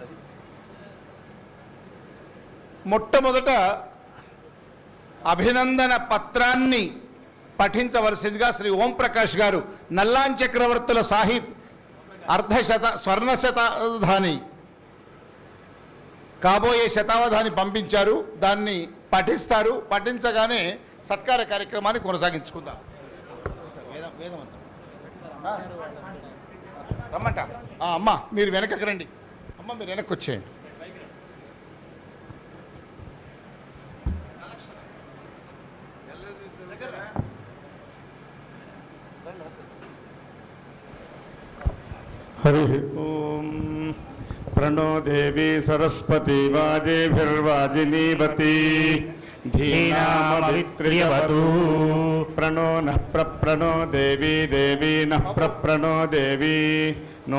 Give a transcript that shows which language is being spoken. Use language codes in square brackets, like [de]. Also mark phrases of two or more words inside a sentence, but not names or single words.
[te] అది మొట్టమొదట అభినందన పత్రాన్ని పఠించవలసిందిగా శ్రీ ఓంప్రకాష్ గారు, నల్లాన్ చక్రవర్తుల సాహిత్ స్వర్ణ శతావధాని కాబోయే శతావధాని పంపించారు. దాన్ని పఠిస్తారు. పఠించగానే సత్కార కార్యక్రమాన్ని కొనసాగించుకుందాం. వేదమంత్రం రమ్మంట. అమ్మ మీరు వెనకకి రండి. అమ్మ మీరు వెనక్కి వచ్చేయండి. [sa] हरि ओम प्रणो देवी सरस्वती वाजेभिर्वाजिनीवती धीनामवित्र्यवतु प्रणो नः प्रप्रणो देवी देवी नः प्रप्रणो देवी नो